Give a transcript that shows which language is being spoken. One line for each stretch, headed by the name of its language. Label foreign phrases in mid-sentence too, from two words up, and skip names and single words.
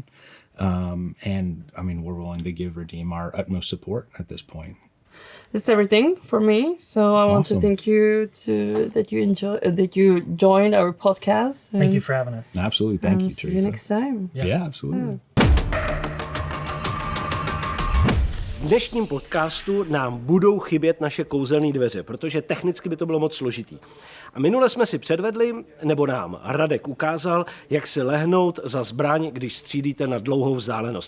English: And I mean, we're willing to give Redeem our utmost support at this point. That's everything for me. So I want to Awesome. thank you that you joined our podcast. Thank you for having us. Absolutely, thank you, See you Teresa. next time. Yeah, absolutely.
Czech: V dnešním podcastu nám budou chybět naše kouzelné dveře, protože technicky by to bylo moc složitý. A minule jsme si předvedli, nebo nám Radek ukázal, jak si lehnout za zbraň, když střílíte na dlouhou vzdálenost.